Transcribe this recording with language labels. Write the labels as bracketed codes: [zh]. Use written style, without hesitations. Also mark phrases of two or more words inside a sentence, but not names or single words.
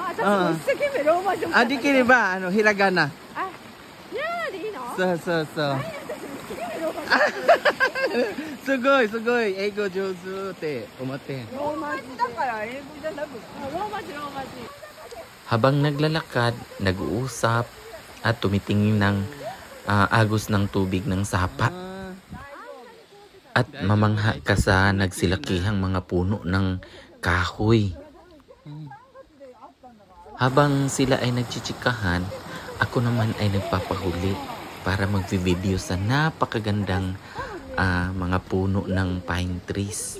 [ja] 私も一生懸命ローマ字を。できれば、ひらがな。ひらがなでいいの？そうそうそう。すごいすごい、英語上手って思って。ローマ字だから英語じゃなくて。ローマ字、ローマ字。 [tl] Habang naglalakad, nag-uusap, at tumitingin ng agos ng tubig ng sapa. At mamangha ka sa nagsilakihang mga puno ng kahoy. Habang sila ay nagchichikahan, ako naman ay nagpapahuli para mag-video sa napakagandang mga puno ng [en] pine trees.